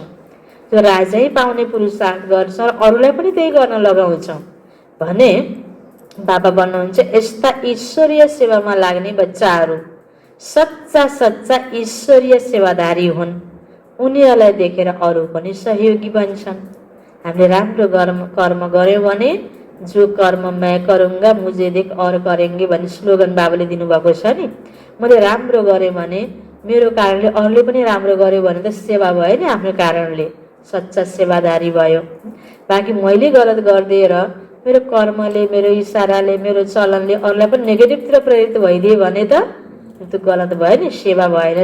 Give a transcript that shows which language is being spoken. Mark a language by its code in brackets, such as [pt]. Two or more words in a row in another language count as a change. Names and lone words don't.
[ne] जो राजै पाउने पुरुषार्थ गर्छौँ, अरूलाई पनि त्यही गर्न लगाउँछौँ भने बाबा भन्नुहुन्छ यस्ता ईश्वरीय सेवामा लाग्ने बच्चाहरू सच्चा सच्चा ईश्वरीय सेवादारी हुन्। उनीहरूलाई देखेर अरू पनि सहयोगी बन्छन्। हामीले राम्रो कर्म गऱ्यौँ भने [hi] जो कर्म मैं करूँगा मुझे देख और करेंगे [ne] भन्ने स्लोगन बाबाले दिनुभएको छ नि। मैले राम्रो गरेँ भने मेरो कारणले अरूले पनि राम्रो गर्यो भने त सेवा भयो नि, आफ्नो कारणले सच्चा सेवादारी भयो। बाँकी मैले गलत गरिदिएर मेरो कर्मले, मेरो इसाराले, मेरो चलनले अरूलाई पनि नेगेटिभतिर प्रेरित भइदिए भने त त्यो गलत भयो नि, सेवा भएन।